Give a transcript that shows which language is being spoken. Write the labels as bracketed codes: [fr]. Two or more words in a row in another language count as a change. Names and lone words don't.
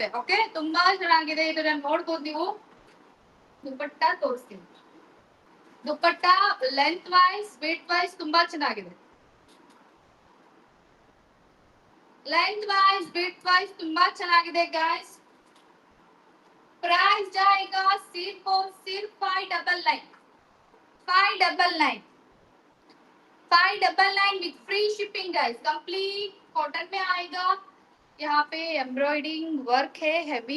[kn] ಓಕೆ, ತುಂಬಾ ಚೆನ್ನಾಗಿದೆ. ಇದನ್ನ ನೋಡ್ಬೋದು ನೀವು. ದುಪ್ಪಟ್ಟ ತೋರಿಸ್ತೀನಿ. ದುಪ್ಪಟ್ಟ [en] length wise weight wise [kn] ತುಂಬಾ ಚೆನ್ನಾಗಿದೆ. [en] length wise weight wise [kn] ತುಂಬಾ ಚೆನ್ನಾಗಿದೆ ಗೈಸ್. [hi] प्राइस जाएगा सिर्फ और सिर्फ 599 599 599 [en] with free shipping guys. complete cotton [hi] में आएगा. यहाँ पे [en] embroiding work [hi] है हैवी.